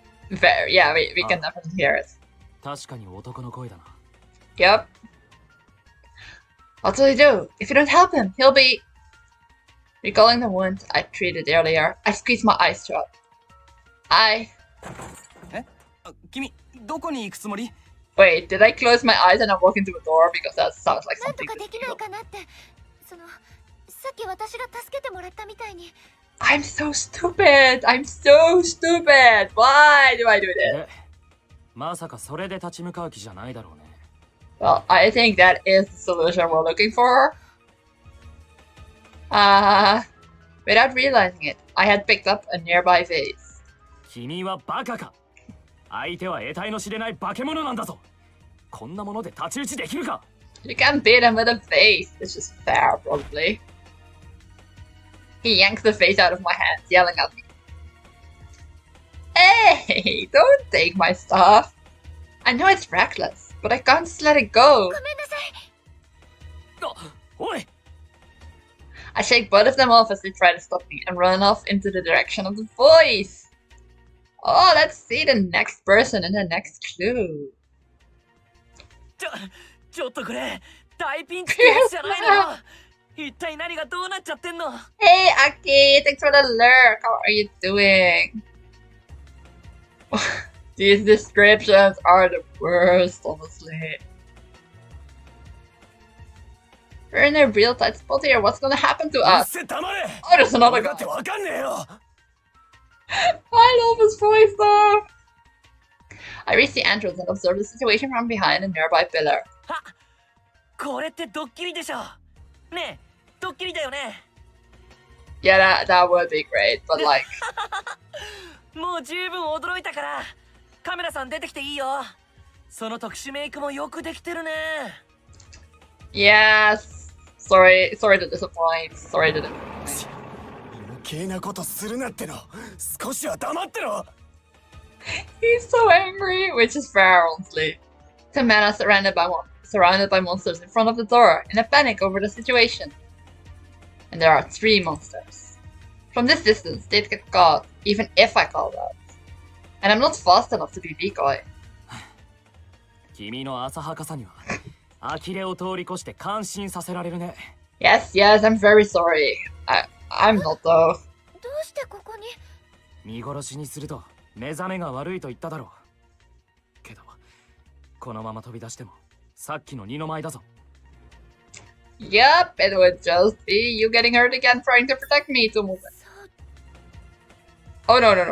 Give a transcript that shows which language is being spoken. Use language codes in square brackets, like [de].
[en] Very, yeah, we can definitely hear it. [ja] 確かに男の声だな。 [en] Yep. What will he do? If you don't help him, he'll be... Recalling the wound I treated earlier, I squeezed my eyes shut. [ja] 君、どこに行くつもり？ [en] Wait, did I close my eyes and I walk into a door? Because that sounds like [ja] なんと [en] something [ja] かできないかなって。さっき私が助けてもらったみたいに。 [en] I'm so stupid! I'm so stupid! Why do I do this? [ja] で、まさかそれで立ち向かう気じゃないだろうね。 [en] Well, I think that is the solution we're looking for. Without realizing it, I had picked up a nearby vase. [ja] 君はバカか。相手は得体の知れない化け物なんだぞ。こんなもので太刀打ちできるか。 [en] You can't beat him with a vase. It's just fair, probably. He yanks the vase out of my hands, yelling at me. Hey, don't take my stuff. I know it's reckless, but I can't just let it go. [ja] ごめんなさい。あ、おい。 [en] I shake both of them off as they try to stop me and run off into the direction of the voice. Oh, let's see the next person and the next clue. [ja] ちょっとこれ、大ピンチってやつじゃないの？一体何がどうなっちゃってんの？ [en] Hey, Aki, thanks for the lurk. How are you doing? These descriptions are the worst, honestly. We're in a real tight spot here. What's gonna happen to us? Oh, there's another guy. I love his voice though. I reach the entrance and observe the situation from behind a nearby pillar. [ja] これってドッキリでしょ。ねえ、ドッキリだよね。 [en] Yeah, that would be great, but like... [ja] もう十分驚いたから、カメラさん出てきていいよ。その特殊メイクもよくできてるね。 [en] Yes. Sorry to disappoint. Sorry to... [ja] 余計なことするなっての。少しは黙ってろ。 [en] He's so angry, which is fair, honestly. The men are surrounded by monsters in front of the door, in a panic over the situation. And there are 3 monsters. From this distance, they'd get caught, even if I called out. And I'm not fast enough to be decoy. [ja] 君の浅はかさには呆れを通り越して感心させられるね。 [en] Yes, I'm very sorry. I'm not though. [ja] どうしてここに？見殺しにすると目覚めが悪いと言っただろう。けど、このまま飛び出してもさっきの二の舞だぞ。 [en] Yep, it would just be you getting hurt again trying to protect me to move it. Oh no.